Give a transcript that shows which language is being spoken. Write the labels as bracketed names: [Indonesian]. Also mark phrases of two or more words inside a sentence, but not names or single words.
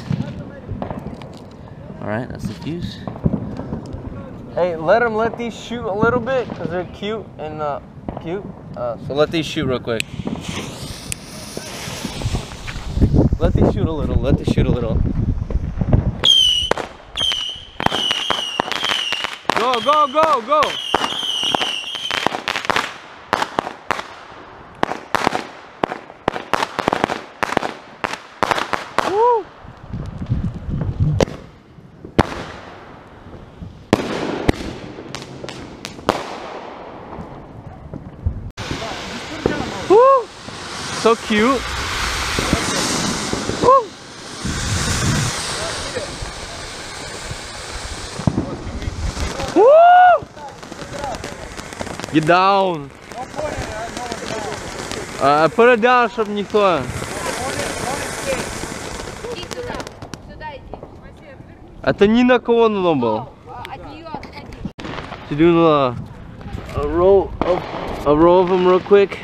[English] Alright, that's the fuse. Hey, let these shoot a little bit because they're cute and cute. So let these shoot real quick. Let these shoot a little. Let these shoot a little. Go, go, go, go! Woo! Woo! So cute. Woo! Woo! Get down. Put it down, [Russian] чтобы никто. Это ни на кого он был. [English] Doing a row of them real quick.